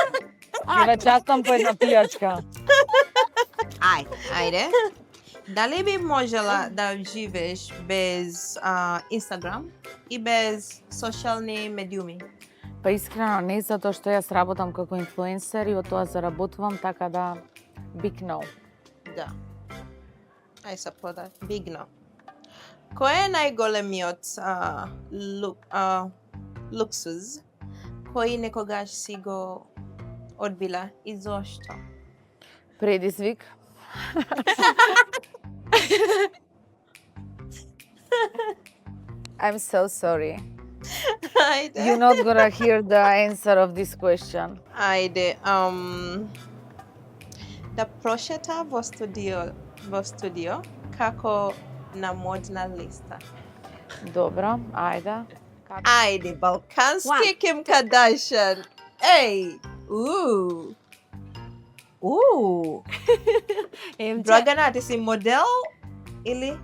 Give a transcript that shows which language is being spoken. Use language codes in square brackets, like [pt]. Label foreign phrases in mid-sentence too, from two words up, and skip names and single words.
[mk] Ќе ве частам по една пијачка. Ајде. Дали би можела да живееш без Инстаграм и без социјални медиуми? Па искрено не затоа што јас работам како инфлуенсер и од тоа заработувам, така да [en] big no. Да. I support that. Big no. [mk] Кој е најголемиот луксуз кој некогаш си го одбила и зошто? Предизвик. [en] I'm so sorry. [mk] Ајде. [en] You're not gonna hear the answer of this question. [mk] Ајде. Да прошета во студио како на модна листа. Добро, ајде. Ајде, балкански Ким Кардашиан. Еј! Драгана, ти си модел или